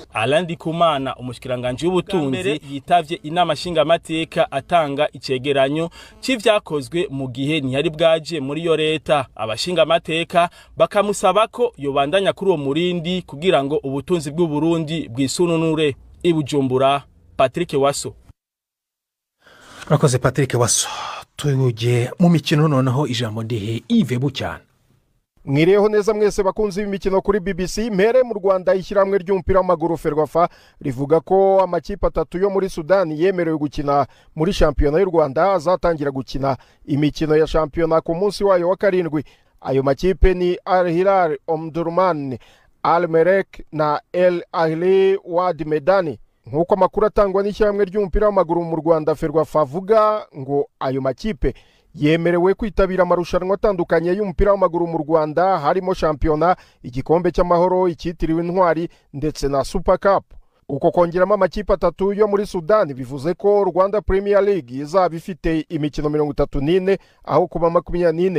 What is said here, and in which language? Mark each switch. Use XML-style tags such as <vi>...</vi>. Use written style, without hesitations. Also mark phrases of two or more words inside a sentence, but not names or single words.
<rn>Alandi Kumana umushikiranganje w'ubutunzi yitavye inama shinga amateka atanga icegeranyo c'ivyakozwe mu gihe ntiyari bwaje muri yo leta. Abashinga amateka bakamusaba ko yobandanya kuri uwo murindi kugira ngo ubutunzi bw'u Burundi bwisununure. Ibujumbura, Patrick Waso. Rakoze Patrick Waso. Tuje mu mikino noneho ijambo ndihe Yves Bucyana.</rn> <rw>Mwireho neza mwese bakunzi b'imikino kuri BBC. Mpere mu Rwanda ishyirahamwe ry'umupira w'amaguru Ferwafa rivuga ko amakipe 3 yo muri Sudani yemerewe gukina muri shampiyona y'u Rwanda azatangira gukina imikino ya shampiyona ku munsi wayo wa 7. Ayo makipe ni Al Hilal Omdurman, Al Merrek na El Ahli Wad Medani. Nkuko amakuru atangwa n'ishyirahamwe ry'umupira w'amaguru mu Rwanda Ferwafa avuga ngo ayo makipe yemerewe kwitabira amarushanwa atandukanye y'umupira w'amaguru mu Rwanda harimo shampiyona, igikombe cy'amahoro, icyitiriwe intwari ndetse na Super Cup. Uko kongeramo amakipe 3 yo muri Sudani bivuze ko Rwanda Premier League izaba ifite imikino 34 aho kuba 24.</rw>